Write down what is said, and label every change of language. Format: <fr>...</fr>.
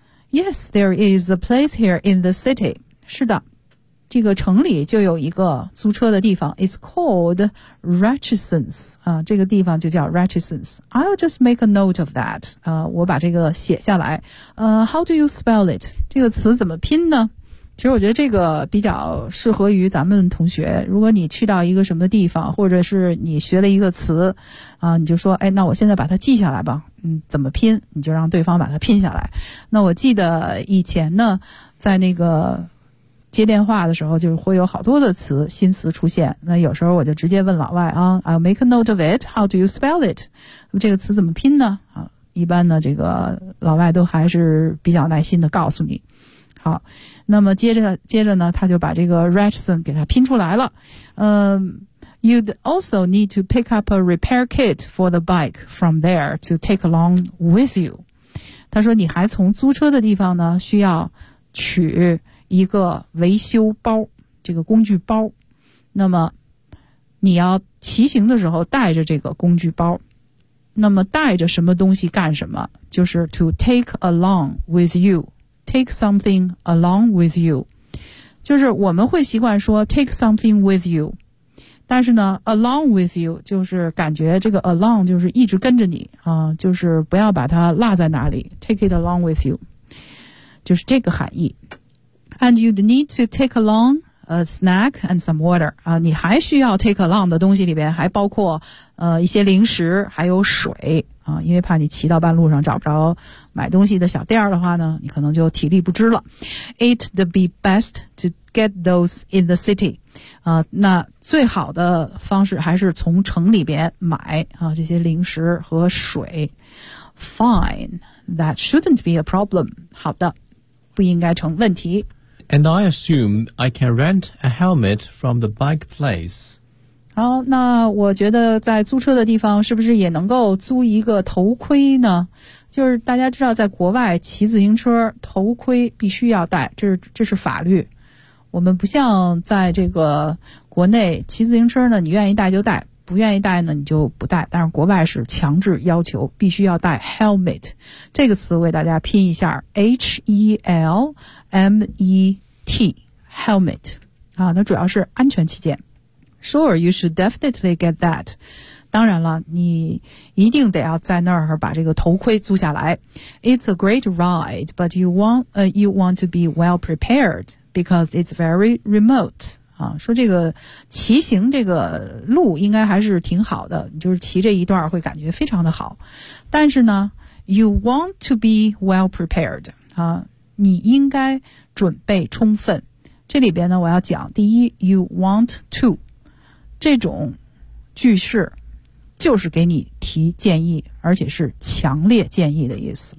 <en>Yes, there is a place here in the city.</en> <zh>是的，这个城里就有一个租车的地方。</zh> <en>It's called Richardson's、</en> <zh>这个地方就叫</zh> <en>Richardson's. I'll just make a note of that、</en> <zh>我把这个写下来、</zh> <en>How do you spell it?</en> <zh>这个词怎么拼呢？其实我觉得这个比较适合于咱们同学，如果你去到一个什么地方，或者是你学了一个词啊，你就说哎，那我现在把它记下来吧，怎么拼，你就让对方把它拼下来。那我记得以前呢在那个接电话的时候，就是会有好多的词，新词出现，那有时候我就直接问老外啊，</zh> <en>I'll make a note of it, how do you spell it?</en> <zh>这个词怎么拼呢？啊，一般呢这个老外都还是比较耐心的告诉你。好，那么接着呢他就把这个 Richardson 给他拼出来了。</zh> <en>You'd also need to pick up a repair kit for the bike from there to take along with you.</en> <zh>他说你还从租车的地方呢需要取一个维修包，这个工具包。那么你要骑行的时候带着这个工具包。那么带着什么东西干什么，就是</zh> <en>to take along with you, take something along with you,</en> <zh>就是我们会习惯说</zh> <en>take something with you,</en> <zh>但是呢 along with you, 就是感觉这个 along 就是一直跟着你啊，就是不要把它落在哪里，</zh> <en>take it along with you,</en> <zh>就是这个含义。</zh> <en>And you'd need to take alongA snack and some water.</en> <zh>啊，你还需要 take along 的东西里边还包括一些零食，还有水啊，因为怕你骑到半路上找不着买东西的小店的话呢，你可能就体力不支了。</zh> <en>It'd be best to get those in the city.</en> <zh>啊，那最好的方式还是从城里边买啊这些零食和水。</zh> <en>Fine, that shouldn't be a problem.</en> <zh>好的，不应该成问题。</zh> <en>And I assume I can rent a helmet from the bike place.</en> <zh>好，那我觉得在租车的地方是不是也能够租一个头盔呢？就是大家知道在国外骑自行车头盔必须要戴，这是法律。我们不像在这个国内骑自行车呢，你愿意戴就戴，不愿意戴呢你就不戴，但是国外是强制要求必须要戴 helmet。这个词为大家拼一下 H-E-L-M-E-T helmet 啊，那主要是安全起见。</zh> <en>Sure, you should definitely get that.</en> <zh>当然了，你一定得要在那儿把这个头盔租下来。</zh> <en>It's a great ride, but you want to be well prepared because it's very remote.</en> <zh>啊，说这个骑行这个路应该还是挺好的，就是骑这一段会感觉非常的好。但是呢 ，</zh> <en>you want to be well prepared</en> <zh>啊，你应该准备充分。这里边呢，我要讲第一 ，</zh> <en>you want to</en> <zh>这种句式，就是给你提建议，而且是强烈建议的意思。</zh>